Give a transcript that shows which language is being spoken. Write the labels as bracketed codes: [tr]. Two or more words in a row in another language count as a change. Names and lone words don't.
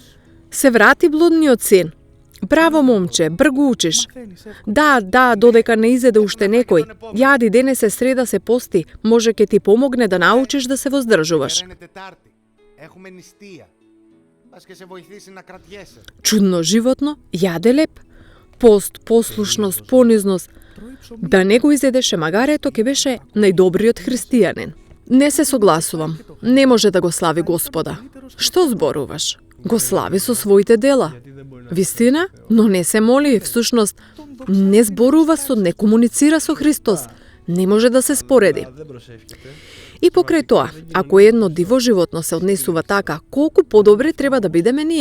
[mk] Се врати блудниот син. Браво, момче, бргу учиш. Да, додека не изеде уште некој. Јади, денес е среда, се пости. Може ќе ти помогне да научиш да се воздржуваш. [el] Σήμερα είναι Τετάρτη. Έχουμε νηστεία. Πας και σε βοηθήσει να κρατιέσαι. [mk] Чудно животно, јаде леп. Пост, послушност, понизност. Да не го изедеше магарето, ќе беше најдобриот христијанин. Не се согласувам. Не може да го слави Господа. Што зборуваш? Го слави со своите дела. Вистина, но не се моли, всушност не зборува не комуницира со Христос. Не може да се спореди. И покрај тоа, ако едно диво животно се однесува така, колку подобри треба да бидеме ние.